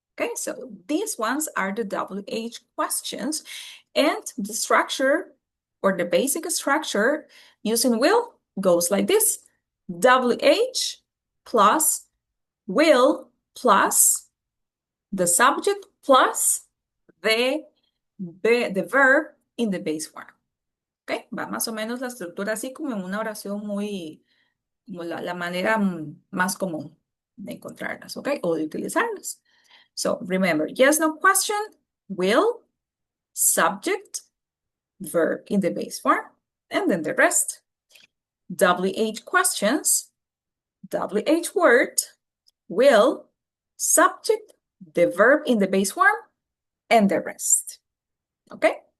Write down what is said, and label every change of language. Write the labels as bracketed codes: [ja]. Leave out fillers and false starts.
[en] Okay, so these ones are the WH questions, and the structure or the basic structure using will goes like this. WH plus will plus the subject plus the verb in the base form. [es] Okay, va más o menos la estructura así como en una oración muy, como la manera más común de encontrarlas, ¿ok? O de utilizarlas. [en] So remember, yes, no question, will, subject, verb in the base form, and then the rest. WH questions, WH word, will, subject, the verb in the base form, and the rest. Okay?